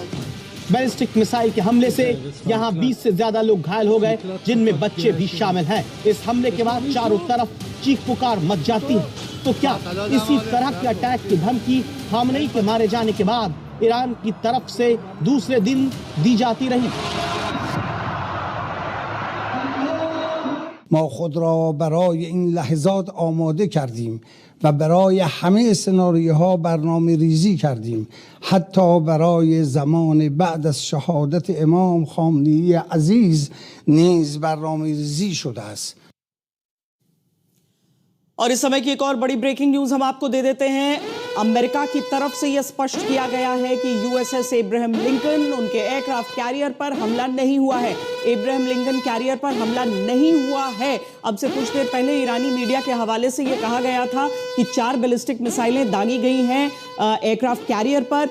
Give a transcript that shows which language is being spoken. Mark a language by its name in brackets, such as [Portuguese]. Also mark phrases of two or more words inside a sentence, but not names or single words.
[English] ballistic missile [Hindi] के हमले से यहां 20 से ज्यादा लोग घायल हो गए, जिनमें बच्चे भी शामिल हैं। इस हमले के बाद चारों तरफ चीख पुकार मच जाती है। तो क्या इसी तरह के अटैक की धमकी खामनेई के मारे जाने के बाद ईरान की तरफ से दूसरे दिन दी जाती रही? [Persian] ما خود را برای این لحظات آماده کردیم و برای همه سناریوها برنامه ریزی کردیم، حتی برای زمان بعد از شهادت امام خامنه‌ای عزیز نیز برنامه ریزی شده است. [Hindi] और इस समय की एक और बड़ी [English] breaking news [Hindi] हम आपको दे देते हैं। अमेरिका की तरफ से यह स्पष्ट किया गया है कि यूएसएस एब्राहम लिंकन उनके [English] aircraft carrier [Hindi] पर हमला नहीं हुआ है। एब्राहम लिंकन कैरियर पर हमला नहीं हुआ है। अब से कुछ देर पहले ईरानी मीडिया के हवाले से यह कहा गया था कि 4 [English] ballistic missiles [Hindi] दागी गई हैं [English] aircraft carrier [Hindi] पर।